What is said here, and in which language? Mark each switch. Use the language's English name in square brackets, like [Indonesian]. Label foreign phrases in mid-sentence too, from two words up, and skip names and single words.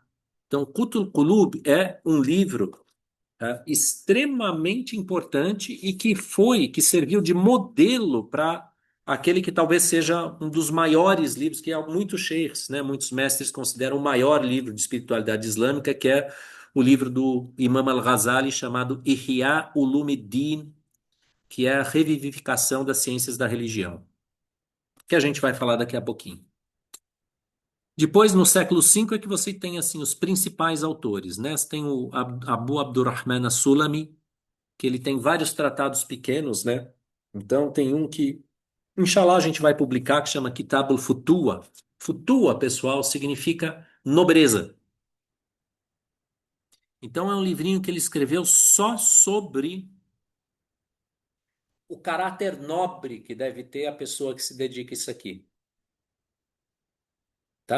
[Portuguese] Então, Kutul Kulub é um livro extremamente importante e que serviu de modelo para aquele que talvez seja um dos maiores livros, que muitos sheikhs, né, muitos mestres consideram o maior livro de espiritualidade islâmica, que é o livro do Imam Al-Ghazali chamado Ihya Ulumuddin, que é a revivificação das ciências da religião, que a gente vai falar daqui a pouquinho. Depois, no século V, é que você tem assim os principais autores, né? Você tem o Abu Abdurrahman as-Sulami, que ele tem vários tratados pequenos, né? Então tem um que, inshallah, a gente vai publicar que chama Kitab al-Futua. Futua, pessoal, significa nobreza. Então é um livrinho que ele escreveu só sobre o caráter nobre que deve ter a pessoa que se dedica a isso aqui. Tá?